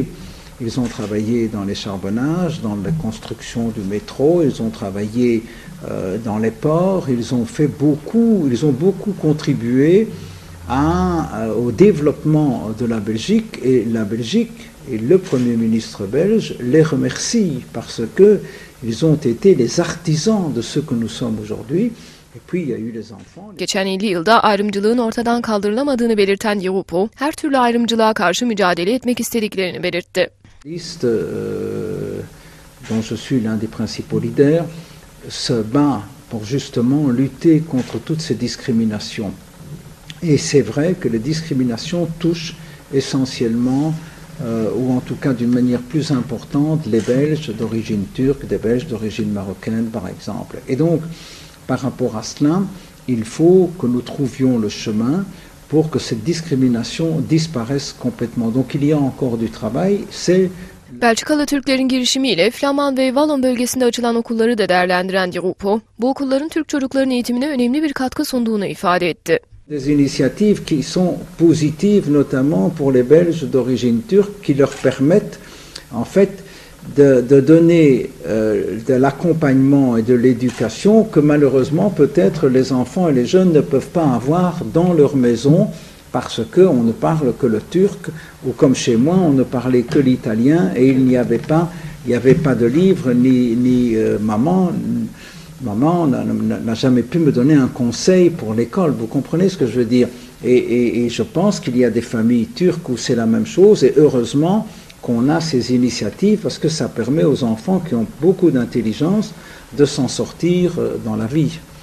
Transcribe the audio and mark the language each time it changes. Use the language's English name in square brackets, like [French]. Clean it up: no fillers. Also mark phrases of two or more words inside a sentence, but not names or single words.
[French] Ils ont travaillé dans les charbonnages, dans la construction du métro, ils ont travaillé dans les ports, ils ont beaucoup contribué au développement de la Belgique, et la Belgique et le Premier ministre belge les remercie parce qu'ils ont été les artisans de ce que nous sommes aujourd'hui. Et puis il y a eu les enfants. [Turkish] Geçen 50 yılda ayrımcılığın ortadan kaldırılamadığını belirten Di Rupo, her türlü ayrımcılığa karşı mücadele etmek istediklerini belirtti. [French] Dont je suis l'un des principaux leaders, se bat pour justement lutter contre toutes ces discriminations. Et c'est vrai que les discriminations touchent essentiellement, ou en tout cas d'une manière plus importante, les Belges d'origine turque, des Belges d'origine marocaine par exemple. Et donc, par rapport à cela, il faut que nous trouvions le chemin pour que cette discrimination disparaisse complètement. Donc il y a encore du travail. [Turkish] Belçikalı Türklerin girişimiyle Flaman ve Wallon bölgesinde açılan okulları da değerlendiren Di Rupo, bu okulların Türk çocukların eğitimine önemli bir katkı sunduğunu ifade etti. [French] Des initiatives qui sont positives, notamment pour les Belges d'origine turque, qui leur permettent en fait de donner de l'accompagnement et de l'éducation que malheureusement peut-être les enfants et les jeunes ne peuvent pas avoir dans leur maison parce qu'on ne parle que le turc, ou comme chez moi on ne parlait que l'italien et il n'y avait pas de livre, ni maman n'a jamais pu me donner un conseil pour l'école, vous comprenez ce que je veux dire, et je pense qu'il y a des familles turques où c'est la même chose, et heureusement qu'on a ces initiatives parce que ça permet aux enfants qui ont beaucoup d'intelligence de s'en sortir dans la vie.